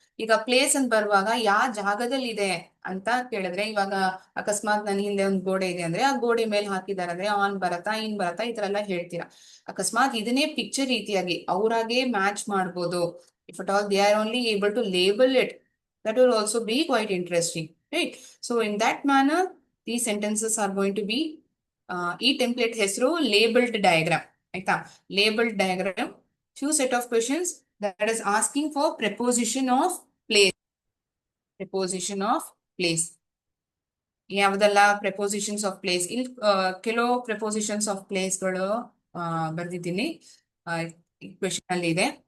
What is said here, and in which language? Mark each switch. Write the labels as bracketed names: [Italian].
[Kannada] ಈಗ ಪ್ಲೇಸ್ ಅಂತ ಬರುವಾಗ ಯಾವ ಜಾಗದಲ್ಲಿ ಇದೆ ಅಂತ ಕೇಳಿದ್ರೆ, ಇವಾಗ ಅಕಸ್ಮಾತ್ ನನ್ನ ಹಿಂದೆ ಒಂದು ಗೋಡೆ ಇದೆ ಅಂದ್ರೆ ಆ ಗೋಡೆ ಮೇಲೆ ಹಾಕಿದಾರೆ ಅಂದ್ರೆ ಆನ್ ಬರತ್ತಾ, ಇನ್ ಬರತ್ತಾ, ಈ ತರ ಎಲ್ಲ ಹೇಳ್ತೀರಾ. ಅಕಸ್ಮಾತ್ ಇದನ್ನೇ ಪಿಕ್ಚರ್ ರೀತಿಯಾಗಿ ಅವ್ರಾಗೆ ಮ್ಯಾಚ್ ಮಾಡ್ಬೋದು. [English] If at all they are only able to label it, that will also be quite interesting, right? So in that manner these sentences are going to be [Kannada] ಈ ಟೆಂಪ್ಲೇಟ್ ಹೆಸರು [English] Labelled diagram. [Kannada] ಆಯ್ತಾ? [English] Labelled diagram, few set of questions that is asking for preposition of place. [Kannada] ಪ್ರೆಪೋಸಿಷನ್ of place ಯಾವ್ದೆಲ್ಲ ಪ್ರೆಪೋಸಿಷನ್ಸ್ of place, ಇಲ್ಲಿ ಕೆಲವು ಪ್ರೆಪೋಸಿಷನ್ಸ್ of ಪ್ಲೇಸ್ಗಳು ಬರ್ದಿದ್ದೀನಿ question ಅಲ್ಲಿ ಇದೆ.